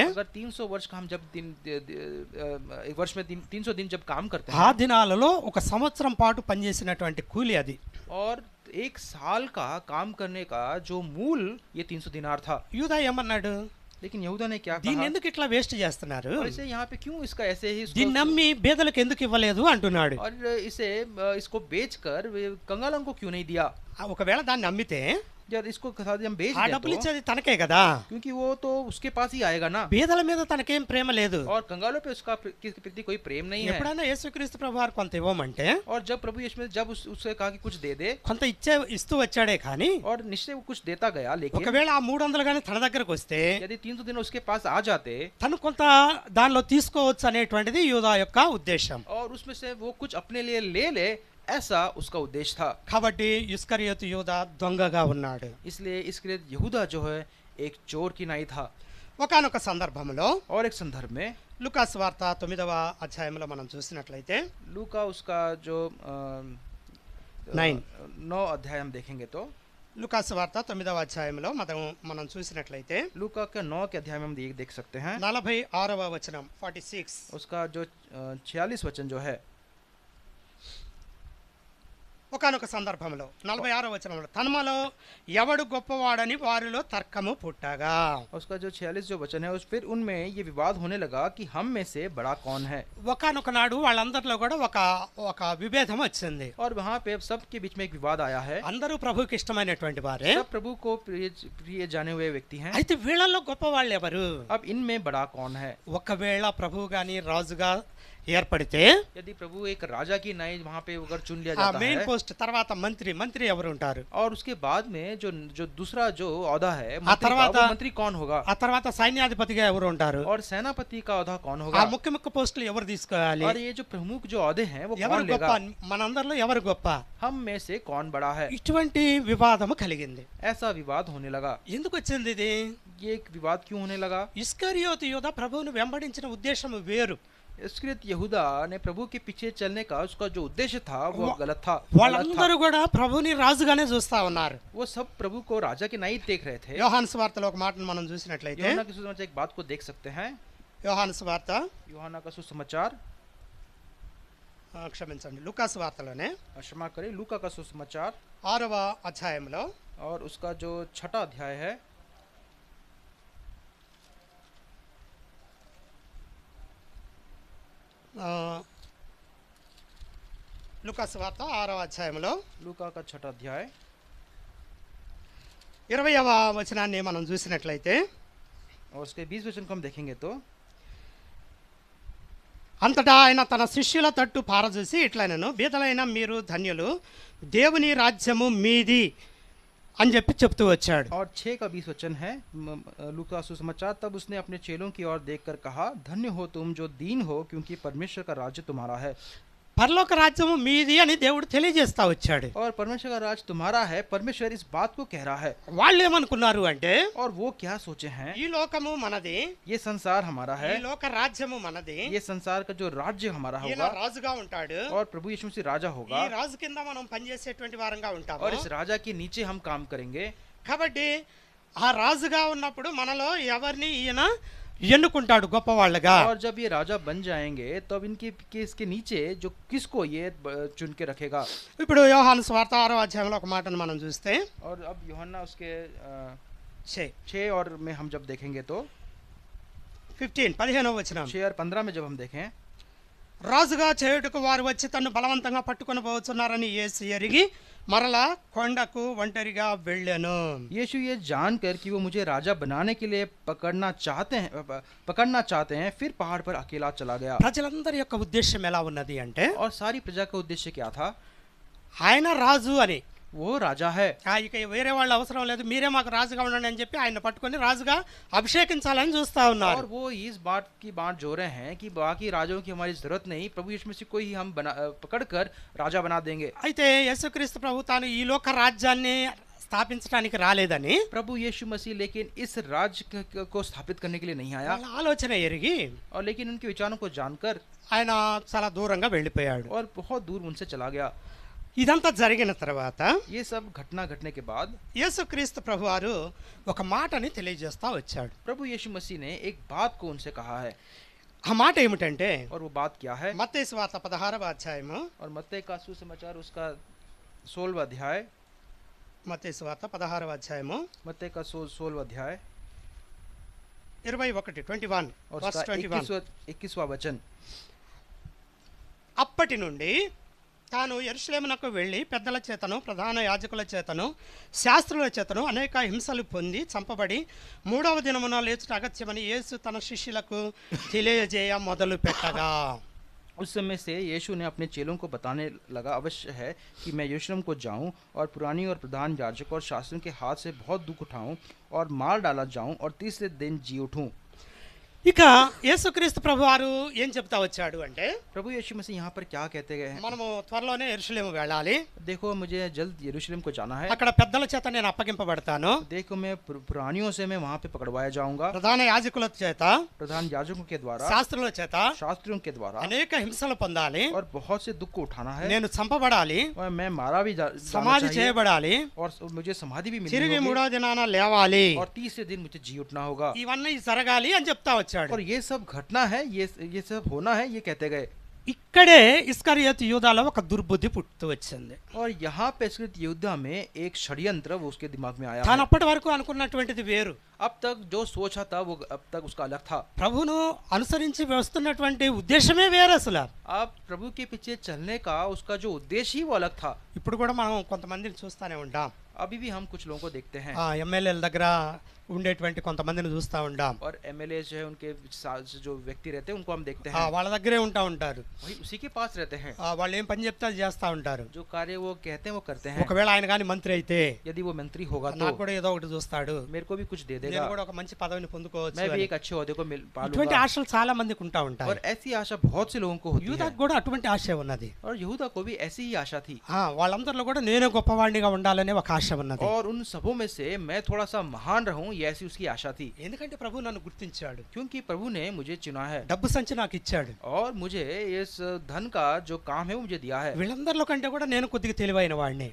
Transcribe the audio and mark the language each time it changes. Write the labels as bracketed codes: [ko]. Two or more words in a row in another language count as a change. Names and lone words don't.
[hi] अगर 300 वर्ष का हम जब एक वर्ष में 300 दिन जब काम करते ఆ हैं [te] దినాలలో ఒక సంవత్సరం పాటు పనిచేసినటువంటి కూలి అది. [hi] और एक साल का काम करने का जो मूल ये 300 दिनार था. [te] యూదా ఏమన్నాడు, [hi] लेकिन यहूदा ने क्या [te] దీన్ని [hi] कहा? [te] ఎందుకు ఇట్లా వేస్ట్ చేస్తున్నారు, [hi] और इसे यहाँ पे क्यों इसका ऐसे ही [te] దీన్ని నమ్మి బేదలకు ఎందుకు ఇవ్వలేదు అంటున్నాడు. [hi] और इसको बेचकर कंगालों को क्यों नहीं दिया? [te] ఒకవేళ దాన్ని అమ్మితే [hi] जब इसको हम बेच ఆ दें [te] డబ్బులు [hi] तो, [te] ఇచ్చేది తనకే కదా. [hi] क्योंकि वो तो उसके पास ही आएगा ना. [te] బీదల మీద తనకేం ప్రేమ లేదు. [hi] और कंगालों पे उसका किसके प्रति कोई प्रेम नहीं है. [te] ఎప్పుడైనా యేసుక్రీస్తు ప్రభు వారు కొంత ఇవ్వమంటే [hi] और जब प्रभु यीशु जब उससे कहा कि कुछ दे दे [te] కొంత ఇస్తూ వచ్చాడే కానీ [hi] और निश्चय वो कुछ देता गया. लेकिन [te] ఒకవేళ ఆ 300 గానీ తన దగ్గరకు వస్తే [hi] यदि 300 दिन उसके पास आ जाते [te] తను కొంత దానిలో తీసుకోవచ్చు అనేటువంటిది యూదా యొక్క ఉద్దేశం. [hi] और उसमें से वो कुछ अपने लिए ले ऐसा उसका उद्देश्य था. [te] కాబట్టి ఇస్కరియోతు యూదా దొంగగా ఉన్నాడు. [hi] इसलिए इसके यहूदा जो है एक चोर की नाई था. [te] ఒకానొక సందర్భంలో [hi] और एक संदर्भ में [te] లూకాసు వార్త 9వ అధ్యాయంలో మనం చూసినట్లయితే [hi] लूका उसका जो 9 अध्याय हम देखेंगे तो [te] లూకాసు వార్త 9వ అధ్యాయంలో మనం చూసినట్లయితే [hi] लूका के 9 के अध्याय में हम देख सकते हैं [te] 46వ వచనం 46. [hi] उसका जो 46 वचन जो है [te] ఒకానొక సందర్భంలో 46వ వచనంలో తన్మలో ఎవడు గొప్పవాడని వారిలో తర్కము పుట్టగా [hi] उसका जो 46 जो वचन है उस फिर उनमें ये विवाद होने लगा कि हम में से बड़ा कौन है। [te] ఒకానొక నాడు వాళ్ళందరిలో కూడా ఒక విభేదం వచ్చింది. [hi] और वहाँ पे अब सबके बीच में एक विवाद आया है। [te] అందరూ ప్రభువుకి ఇష్టమైనటువంటి వారే, [hi] सब प्रभु को प्रिय जाने हुए व्यक्ति हैं। [te] అయితే వీళ్ళల్లో గొప్పవాళ్ళు ఎవరు? [hi] अब इनमें बड़ा कौन है? [te] ఒకవేళ ప్రభువు గాని రాజుగా ఏర్పడితే [hi] यदि प्रभु एक राजा की नाई वहाँ पे अगर चुन लिया ఆ जाता [te] మెయిన్ [hi] है [te] పోస్ట్ తర్వాత మంత్రి ఎవరు ఉంటారు? [hi] और उसके बाद में जो दूसरा जो औहदा है ఆ मंत्री का, [te] తర్వాత [hi] वो मंत्री कौन होगा? [te] ఆ తర్వాత సైన్యాధిపతిగా ఎవరు ఉంటారు? [hi] और सेनापति का औहदा कौन ఆ होगा? [te] ముఖ్య పోస్టులు ఎవరు తీసుకోవాలి? [hi] और ये जो प्रमुख जो औहदे हैं वो [te] ఎవరు [hi] कौन [te] గొప్ప? [hi] लेगा? [te] మనందరిలో ఎవరు గొప్ప? [hi] हम में से कौन बड़ा है? [te] ఇటువంటి వివాదము కలిగింది. [hi] ऐसा विवाद होने लगा। [te] ఎందుకు వచ్చింది ఇది? [hi] ये एक विवाद क्यों होने लगा? [te] ఇస్కరియోతు యూదా ప్రభువును వెంబడించిన ఉద్దేశం వేరు. [hi] इस्करियोत यहूदा ने प्रभु के पीछे चलने का उसका जो उद्देश्य था वो गलत था। [te] వాళ్ళందరూ కూడా ప్రభువుని రాజుగానే చూస్తా ఉన్నారు. [hi] वो सब प्रभु को राजा के नहीं देख रहे थे। [te] యోహాను సువార్తలో ఒక మాటను మనం చూసినట్లయితే, [hi] यूहन्ना के सुसमाचार एक बात को देख सकते हैं। [te] యోహాను సువార్త [hi] यूहन्ना का सुसमाचार [te] క్షమించండి లూకా సువార్తలోనే [hi] क्षमा करें, लूका का सुसमाचार [te] 6వ అధ్యాయంలో [hi] और उसका जो 6वां अध्याय है [te] లూకా సువార్త 6వ అధ్యాయంలో [hi] लूका का 6वां अध्याय [te] 20వ వచనాన్ని మనం చూసినట్లయితే, [hi] और उसके 20 वचन को हम देखेंगे तो [te] అంతటా ఆయన తన శిష్యుల తట్టు పారజూసి ఇట్లనెను, బీదలైన మీరు ధన్యులు, దేవుని రాజ్యము మీది అని చెప్తూ వచ్చాడు. [hi] और 6 का 20 वचन है लूका सुसमाचार। तब उसने अपने चेलों की ओर देखकर कहा, धन्य हो तुम जो दीन हो, क्योंकि परमेश्वर का राज्य तुम्हारा है। [te] పరలోక రాజ్యము మీది అని దేవుడు తెలియజేస్తా వచ్చాడు. [hi] और परमेश्वर का राज तुम्हारा है, परमेश्वर इस बात को कह रहा है। [te] వాళ్ళు ఏమనుకున్నారు అంటే, [hi] और वो क्या सोचे हैं? [te] ఈ లోకము మనది, [hi] ये संसार हमारा [te] ఈ [hi] है, [te] లోక రాజ్యము మనది, [hi] ये संसार का जो राज्य हमारा [te] ఈయన [hi] होगा [te] రాజుగా ఉంటాడు, [hi] और प्रभु यीशु मसीह राजा [te] ఈ [hi] होगा [te] రాజు కింద మనం పనిచేసేటువంటి వారంగా ఉంటాము. [hi] और इस राजा के नीचे हम काम करेंगे। [te] కాబట్టి ఆ రాజుగా ఉన్నప్పుడు మనలో ఎవరిని ఈయన ఎన్నుకుంటాడు గొప్పవాళ్ళగా. [hi] और जब ये राजा बन जाएंगे तब इसके नीचे जो किसको ये चुन के रखेगा। [te] ఇప్పుడు యోహాను సువార్త 6వ అధ్యాయంలో ఒక మాటను మనం చూస్తే, [hi] और अब यूहन्ना उसके 6 और में हम जब देखेंगे तो [te] 15వ వచనం, [hi] 6 और 15 में जब हम देखें, [te] రాజుగా చేయుటకు వారు వచ్చి తన్ను బలవంతంగా పట్టుకొని పోతున్నారని యేసు ఎరిగి మరలా కొండకు ఒంటరిగా వెళ్ళెను. [hi] यीशु ये जानकर कि वो मुझे राजा बनाने के लिए पकड़ना चाहते हैं फिर पहाड़ पर अकेला चला गया। [te] ప్రజలందరి యొక్క ఉద్దేశం ఎలా ఉన్నది అంటే, [hi] और सारी प्रजा का उद्देश्य क्या था? [te] ఆయన రాజు అని, [hi] वो राजा है, [te] ఇక వేరే వాళ్ళు అవసరం లేదు, మీరే మాకు రాజుగా ఉండండి అని చెప్పి ఆయన పట్టుకొని రాజుగా అభిషేకించాలని చూస్తా ఉన్నారు. [hi] और वो इस बात की बात जो रहे हैं कि बाकी राजाओं की हमारी जरूरत नहीं, प्रभु यीशु मसीह को ही हम पकड़कर राजा बना देंगे। [te] అయితే యేసుక్రీస్తు ప్రభు తాను ఈ లోక రాజ్యాన్ని స్థాపించడానికి రాలేదని, [hi] प्रभु यीशु मसीह लेकिन इस राज्य को स्थापित करने के लिए नहीं आया, [te] వాళ్ళ ఆలోచన ఎరిగి [hi] और लेकिन उनके विचारों को जानकर [te] ఆయన చాలా దూరంగా వెళ్ళిపోయాడు. [hi] और बहुत दूर उनसे चला गया। [te] ఇదంతా జరిగిన తర్వాత [hi] ये सब घटना घटने के बाद [te] యేసుక్రీస్తు ప్రభువారు ఒక మాటని తెలియజేస్తా వచ్చాడు. [hi] प्रभु यीशु मसीह ने एक बात को उनसे कहा है। [te] ఆ మాట ఏమిటంటే, [hi] और वो बात क्या है? [te] మత్తయి సువార్త 16వ అధ్యాయము, [hi] और मत्ती का सुसमाचार उसका 16वां अध्याय, [te] మత్తయి సువార్త 16వ అధ్యాయము [hi] मत्ती का 16वां अध्याय 21 और verse उसका 21. 21वां वचन। [te] అప్పటి నుండి తాను యెరూషలేమునకు వెళ్ళి పెద్దల చేతను ప్రధాన యాజకుల చేతను శాస్త్రుల చేతను అనేక హింసలు పొంది చంపబడి 3వ దినమున లేచుట అగత్యమని యేసు తన శిష్యులకు తెలియజేయ మొదలు పెట్టగా, [hi] उस समय से यीशु ने अपने चेलों को बताने लगा, अवश्य है कि मैं यरूशलेम को जाऊं और पुरानी और प्रधान याजक और शास्त्रियों के हाथ से बहुत दुख उठाऊं और मार डाला जाऊं और तीसरे दिन जी उठूं। [te] ఇక యేసుక్రీస్తు ప్రభువారు ఏం చెప్తా వచ్చాడు అంటే, [hi] प्रभु यीशु मसीह यहाँ पर क्या कहते गए हैं? [te] మనము త్వరలోనే యెరూషలేము వెళ్ళాలి, [hi] देखो मुझे जल्द यरूशलेम को जाना है, [te] అక్కడ పెద్దల చేత నేను అప్పగింపబడతాను, [hi] देखो मैं पुरानियों से मैं वहाँ पे पकड़वाया जाऊंगा, [te] ప్రధాన యాజకుల చేత [hi] प्रधान याजकों के द्वारा [te] శాస్త్రుల చేత [hi] शास्त्रियों के द्वारा [te] అనేక హింసలు పొందాలి, [hi] और बहुत से दुख को उठाना है, [te] నేను చంపబడాలి, [hi] और मैं मारा भी जाना [te] సమాధి [hi] चाहिए, [te] చేయబడాలి, [hi] और मुझे समाधि भी मिलनी [te] తిరిగి [hi] होगी, [te] 3వ దినాన లేవాలి, [hi] और तीसरे दिन मुझे जी उठना होगा। [te] ఇవన్నీ జరగాలి అని చెప్తా వచ్చాడు. [hi] और ये सब घटना है, ये सब होना है, ये कहते गए। [te] ఇక్కడే ఇస్కరియోతు యూదాలో ఒక దుర్బుద్ధి పుట్టుతూ వచ్చింది. [hi] और यहाँ पे इस्करियोत यहूदा में एक षड्यंत्र वो उसके दिमाग में आया [te] తాను [hi] है। [te] అప్పటి వరకు అనుకున్నటువంటిది వేరు. [hi] अब तक जो सोचा था वो अब तक उसका अलग था। [te] ప్రభువును అనుసరించి వస్తున్నటువంటి ఉద్దేశమే వేరు అసలు. [hi] अब प्रभु के पीछे चलने का उसका जो उद्देश्य ही वो अलग था। [te] ఇప్పుడు కూడా మనం కొంతమందిని చూస్తూనే ఉంటాం. [hi] अभी भी हम कुछ लोगों को देखते हैं [te] ఎమ్మెల్యేల దగ్గర ఉండేటువంటి కొంతమందిని చూస్తూ ఉంటాం. [hi] और एमएलए जो है उनके जो व्यक्ति रहते हैं उनको हम देखते हैं, [te] వాళ్ళ దగ్గరే ఉంటా ఉంటారు. [hi] वही उसी के पास रहते हैं। [te] వాళ్ళు ఏం పని చెప్తే అది చేస్తూ ఉంటారు. [hi] जो कार्य वो कहते हैं वो करते हैं। [te] ఒకవేళ ఆయన కానీ మంత్రి అయితే [hi] यदि वो मंत्री होगा तो [te] నాకు కూడా ఏదో ఒకటి చూస్తాడు, [hi] मेरे को भी कुछ दे [te] నేను [hi] देगा, [te] కూడా ఒక మంచి పదవిని పొందుకోవచ్చు [hi] मैं भी [te] అని. [hi] एक अच्छे ओहदे को मिल [te] ఇటువంటి [hi] पालूंगा। [te] ఆశలు చాలా మందికి ఉంటా ఉంటాయి. [hi] और ऐसी आशा बहुत से लोगों को होती है [te] యూదాకు కూడా అటువంటి ఆశ ఉన్నది. [hi] और यहूदा को भी ऐसी ही आशा थी। [te] వాళ్ళందరిలో కూడా నేనే గొప్పవాడినిగా ఉండాలనే ఒక ఆశ ఉన్నది. [hi] और उन सबों में से मैं थोड़ा सा महान रहूं ये ऐसी उसकी आशा थी। [te] ఎందుకంటే ప్రభు నన్ను గుర్తించాడు, [hi] क्योंकि प्रभु ने मुझे चुना है [te] డబ్బు సంచి నాకు ఇచ్చాడు. [hi] और मुझे इस धन का जो काम है वो मुझे दिया है। [te] వీళ్ళందరిలో కంటే కూడా నేను కొద్దిగా తెలివైన వాడిని,